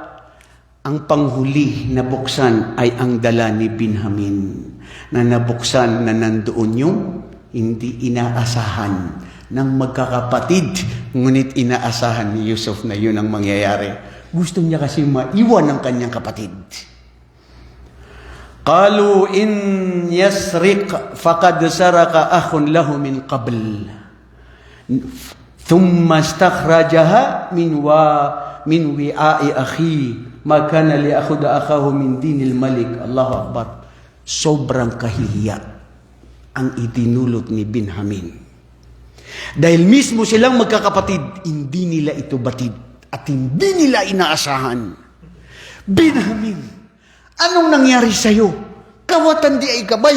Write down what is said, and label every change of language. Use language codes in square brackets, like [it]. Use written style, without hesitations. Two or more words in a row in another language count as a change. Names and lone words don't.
[tl] Ang panghuli na buksan ay ang dala ni Benjamin na nabuksan na nandoon yung hindi inaasahan ng magkakapatid, ngunit inaasahan ni Yusuf na yun ang mangyayari. Gusto niya kasi maiwan ang kanyang kapatid. [ar] قالوا إن يسرق فقد سرق أخ له من قبل ثم استخرجها من وعاء أخيه ما كان ليأخذ أخاه من دين الملك. الله أكبر. [tl] Sobrang kahihiya ang idinulot ni Benjamin. Dahil mismo silang magkakapatid, hindi nila ito batid at hindi nila inaasahan Benjamin, anong nangyari sa'yo? Kawatan di ay gabay.